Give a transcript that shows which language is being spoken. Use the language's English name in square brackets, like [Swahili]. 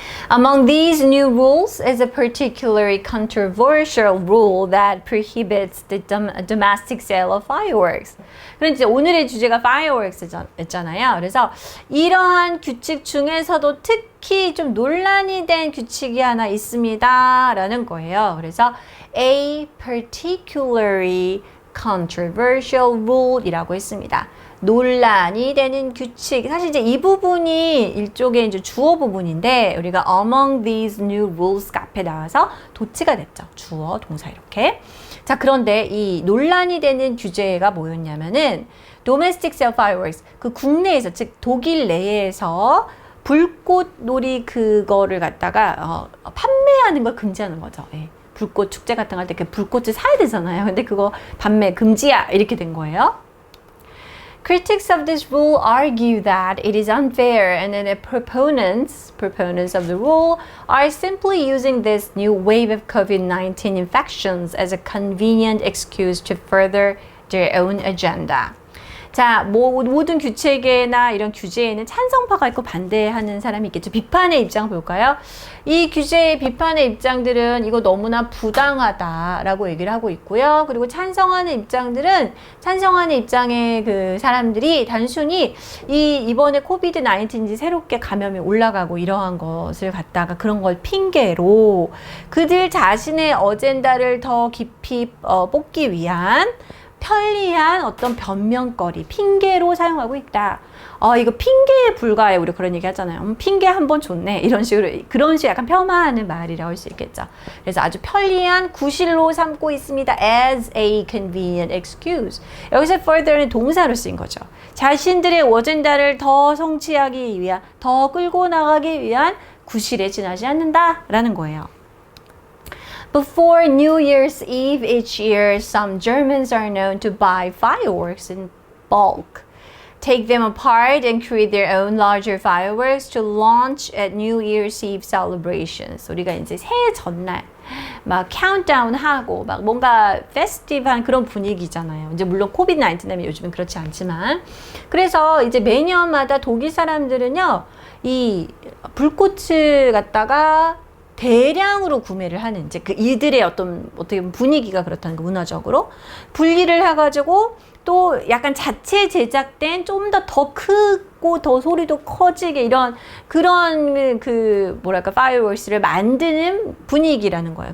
[English] Among these new rules is a particularly controversial rule that prohibits the domestic sale of fireworks. [Korean] 그런데 오늘의 주제가 fireworks였잖아요. 그래서 이러한 규칙 중에서도 특히 좀 논란이 된 규칙이 하나 있습니다. 라는 거예요. 그래서 [English] a particularly controversial rule [Korean] 이라고 했습니다. 논란이 되는 규칙. 사실 이제 이 부분이 일종의 이제 주어 부분인데 우리가 [English] among these new rules [Korean] 앞에 나와서 도치가 됐죠. 주어, 동사 이렇게. 자, 그런데 이 논란이 되는 규제가 뭐였냐면은 [English] domestic sale fireworks. [Korean] 그 국내에서 즉 독일 내에서 불꽃 놀이 그거를 갖다가 판매하는 걸 금지하는 거죠. 예. 불꽃 축제 같은 거 할 때 불꽃을 사야 되잖아요. 근데 그거 판매 금지야 이렇게 된 거예요. [English] Critics of this rule argue that it is unfair and that the proponents of the rule are simply using this new wave of COVID-19 infections as a convenient excuse to further their own agenda. [Korean] 자, 모든 규칙에나 이런 규제에는 찬성파가 있고 반대하는 사람이 있겠죠. 비판의 입장 볼까요? 이 규제의 비판의 입장들은 이거 너무나 부당하다라고 얘기를 하고 있고요. 그리고 찬성하는 입장들은 찬성하는 입장의 그 사람들이 단순히 이번에 코비드-19인지 새롭게 감염이 올라가고 이러한 것을 갖다가 그런 걸 핑계로 그들 자신의 어젠다를 더 깊이 뽑기 위한 편리한 어떤 변명거리, 핑계로 사용하고 있다. 이거 핑계에 불과해. 우리 그런 얘기 하잖아요. 핑계 한 번 줬네. 이런 식으로, 그런 식으로 약간 폄하하는 말이라고 할 수 있겠죠. 그래서 아주 편리한 구실로 삼고 있습니다. [English] as a convenient excuse. [Korean] 여기서 further는 동사로 쓰인 거죠. 자신들의 어젠다를 더 성취하기 위한, 더 끌고 나가기 위한 구실에 지나지 않는다라는 거예요. [English] Before New Year's Eve each year, some Germans are known to buy fireworks in bulk, take them apart, and create their own larger fireworks to launch at New Year's Eve celebrations. [Korean] 우리가 이제 새해 전날 막 카운트다운하고 막 뭔가 페스티브한 그런 분위기잖아요. 이제 물론 코비드-19 때문에 요즘은 그렇지 않지만 그래서 이제 매년마다 독일 사람들은요 이 불꽃을 갖다가 대량으로 구매를 하는 이제 그 이들의 어떻게 보면 분위기가 그렇다는 거 문화적으로 분리를 해가지고 또 약간 자체 제작된 좀 더 크고 더 소리도 커지게 이런 그런 그 뭐랄까 파이어월스를 만드는 분위기라는 거예요.